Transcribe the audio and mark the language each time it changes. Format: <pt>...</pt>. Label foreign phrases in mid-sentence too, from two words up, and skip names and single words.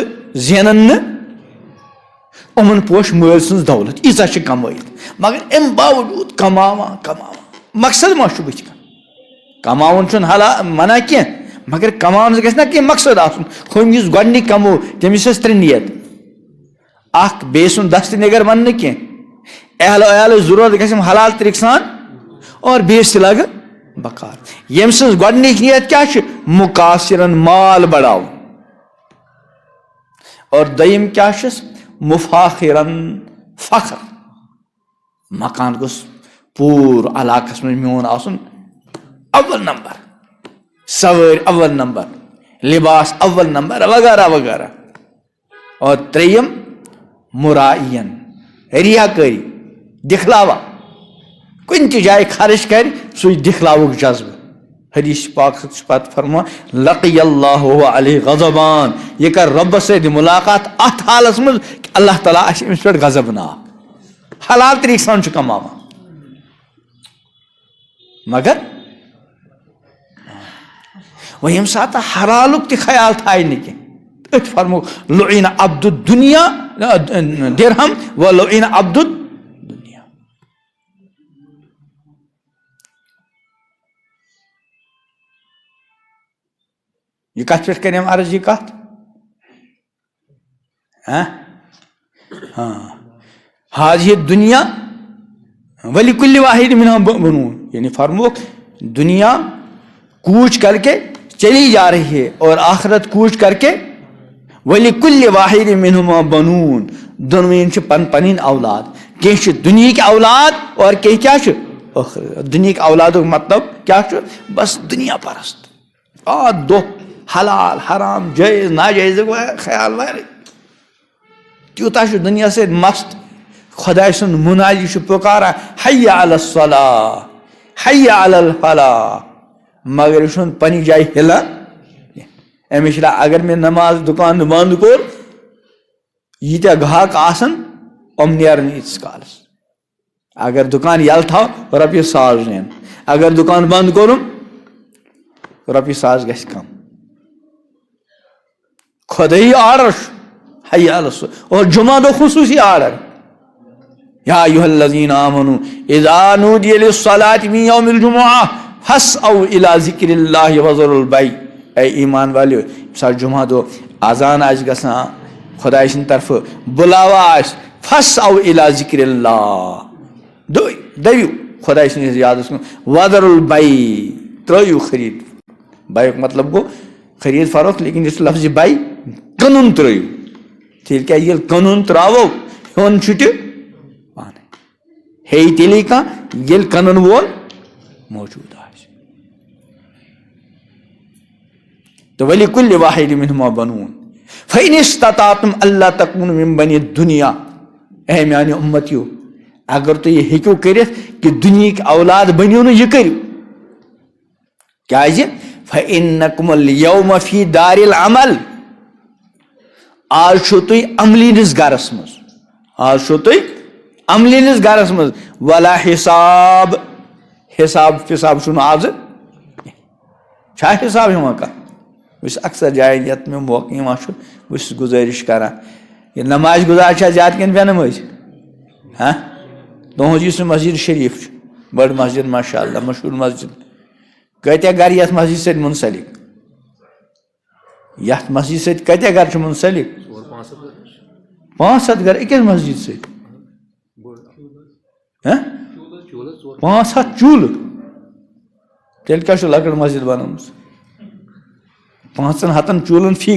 <ks>زینن نہٕ یِمن پوش مٲلۍ سٕنٛز دولت ییٖژاہ چھِ کمٲیِتھ مگر امہِ باوجوٗد کماوان مقصد ما چھُ بٕتھِ کَنۍ کماوُن چھُنہٕ حلال منع کینٛہہ مگر کماونس گژھِ نا کینٛہہ مقصد آسُن ہُم یُس گۄڈنِکۍ کمو تٔمِس ٲس 3 نیت اکھ بیٚیہِ سُنٛد دستہٕ نِگر وننہٕ کینٛہہ اہلٕچ ضروٗرت گژھٮ۪م حلال طریقہٕ سان اور بیٚیِس تہِ لگہٕ بکار ییٚمہِ سٕنٛز گۄڈنِچ نیت کیاہ چھِ مُقاصِرن مال بڑاوُن اور دوٚیِم کیاہ چھُس مُفاخِرن فخر مکان گوٚژھ پوٗرٕ علاقس منٛز میون آسُن اول نمبر سوٲرۍ اول نمبر لباس اول نمبر وغیرہ وغیرہ اور 3 مُرائین ریا کٲری دِکھلاوا کُنہِ تہِ جایہِ خرٕچ کرِ سُے دِکھلاوُک جذبہٕ حدیث پاک چھُ پتہٕ فرماوان</ks> <ar>لقی اللہ علیہ غضبان</ar> <ks>یہ کر رۄبس سۭتۍ مُلاقات اتھ حالس منٛز کہ اللہ تعالیٰ آسہِ أمِس پٮ۪ٹھ غضبناک حلال طریقہٕ سان چھُ کماوان مگر وۄنۍ ییٚمہِ ساتہٕ حلالُک تہِ خیال تھایہِ نہٕ کینٛہہ أتھۍ فرمو</ks> <ar>لُعِنَ عبد الدُنیا دِرہم و لُعِنَ عبد الدُنیا</ar> <ks>یہ کتھ پٮ۪ٹھ کٔرِم عرض یہ کتھ حاضہِ دُنیا</ks> <ar>وَلِكُلِّ واحد منہا بنون</ar> <ks>یعنی فرموک</ks> <ur>دنیا کوچ کر کے چلی جا رہی ہے اور آخرت کوچ کر کے</ur> <ar>وَلِكُلِّ واحد منہما بنون</ar> <ks>دونوٕنۍ چھِ پن پنٕنۍ اولاد کینٛہہ چھِ دُنہِکۍ اولاد اور کینٛہہ کیاہ چھِ ٲخرت دُنہِکۍ اولادُک مطلب کیاہ چھُ بس دُنیا پرست دۄہ حلال حرام جٲیز ناجٲیزُک خیال وارے تیوٗتاہ چھُ دُنیا سۭتۍ مست خۄداے سُنٛد مُنادی چھُ پُکاران</ks> <ar>حی علی الصلاۃ حی علی الفلاح</ar> <ks>مگر یہ چھُنہٕ پننہِ جایہِ ہِلان أمِس چھِ اگر مےٚ نماز دُکان بنٛد کوٚر ییٖتیاہ گاہک آسن یِم نیرن ییٖتِس کالس اگر دُکان یلہٕ تھاو رۄپیہِ 100 زینہٕ اگر دُکان بنٛد کوٚرُم رۄپیہِ 100 گژھِ کم خۄدٲیی آرڈر چھُ</ks> <ar>حی علی الصلاۃ</ar> <ks>اور جمعہ دۄہ خصوٗصی آرڈر</ks> <ar>یا ایھا الذین آمنوا اذا نودی للصلاۃ من یوم الجمعہ فاسعوا الی ذکر اللہ وذروا البیع</ar> <ur>اے ایمان والیو</ur> <ks>ییٚمہِ ساتہٕ جمعہ دۄہ اذان آسہِ گژھان خۄداے سٕنٛدِ طرفہٕ بُلاوا آسہِ</ks> <ar>فاسعوا الی ذکر اللہ</ar> <ks>دٔوِو خۄداے سٕنٛدِس یادس کُن</ks> <ar>وذروا البیع</ar> <ks>ترٲیِو خریٖد بیعُک مطلب گوٚو خریٖد فروخت لیکن یُس لفظِ بیع کٕنُن ترٲیِو تیٚلہِ کیٛازِ ییٚلہِ کٕنُن ترٛاوو ہیوٚن چھُ تہِ پانے ہیٚیہِ تیٚلی کانٛہہ ییٚلہِ کٕنن وول موجوٗد آسہِ تہٕ</ks> <ar>وَلِكُلِّ واحد منہما بنون فإن استطعتم اللہ تکونوا من بنی الدنیا</ar> <ks>اے میانہِ اُمتیو اگر تُہۍ یہِ ہیٚکِو کٔرِتھ کہِ دُنہِکۍ اولاد بٔنِو نہٕ یہِ کٔرِو کیٛازِ</ks> <ar>فإنکم اليوم فی دار العمل</ar> <ks>آز چھُو تُہۍ عملیٖنِس گرس منٛز آز چھُو تُہۍ عملیٖنِس گرس منٛز</ks> <ar>ولا حساب</ar> <ks>حساب فِساب چھُنہٕ آزٕ چھا حساب یِوان کانٛہہ یُس اکثر جایَن یتھ مےٚ موقعہٕ یِوان چھُ بس گزارش کران یہ نماز گزار چھا زیادہ کن بے نماز ہاں تہذ اس مسجد شریف بڑ مسجد</ks> <ar>ماشاء اللہ</ar> <ks>مشہور مسجد کتیا گر یتھ مسجد سۭتۍ منسلک یتھ مسجد سۭتۍ کتیا گر چھِ منسلک 500 گر أکِس مسجد سۭتۍ 500 چوٗلہٕ تیٚلہِ کیٛاہ چھُ لۄکٕٹ مسجد بنٲومٕژ 500 چوٗلن فی</ks>